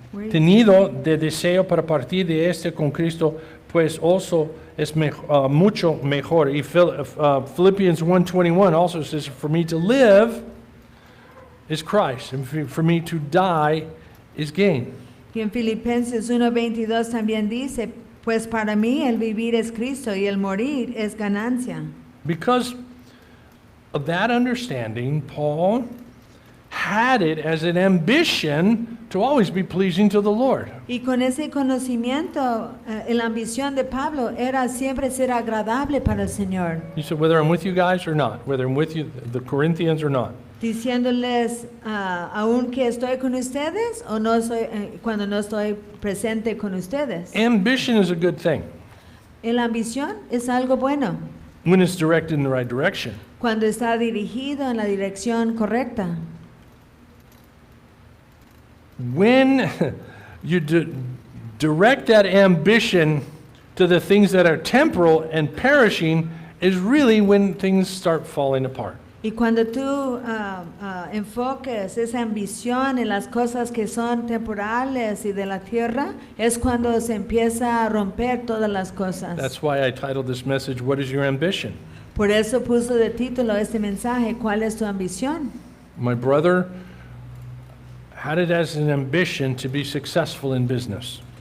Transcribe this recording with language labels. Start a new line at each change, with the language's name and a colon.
Spanish: Tenido de deseo para partir de este con Cristo, pues
English: also
Spanish: es mucho mejor.
English: Y Philippians 1:21 also says, for me to live is Christ, and for me to die is gain.
Spanish: Y en Filipenses 1:22 también dice, pues para mí el vivir es Cristo y el morir es ganancia.
English: Because of that understanding, Paul had it as an ambition to always be pleasing to the Lord.
Spanish: Y con ese conocimiento, la ambición de Pablo era siempre ser agradable para el Señor.
English: He said, whether I'm with you guys or not, whether I'm with you, the Corinthians or not.
Spanish: Diciéndoles, aún que estoy con ustedes o no soy, cuando no estoy presente con ustedes.
English: Ambition is a good thing
Spanish: La ambición es algo bueno
English: when it's directed in the right direction.
Spanish: cuando está dirigido en la dirección correcta.
English: When you direct that ambition to the things that are temporal and perishing is really when things start falling apart.
Spanish: Y cuando tú enfoques esa ambición en las cosas que son temporales y de la tierra, es cuando se empieza a romper todas las cosas.
English: That's why I titled this message, What is Your Ambition?
Spanish: Por eso puso de título este mensaje, ¿cuál es tu ambición?
English: My brother had it as an ambition to be successful in business.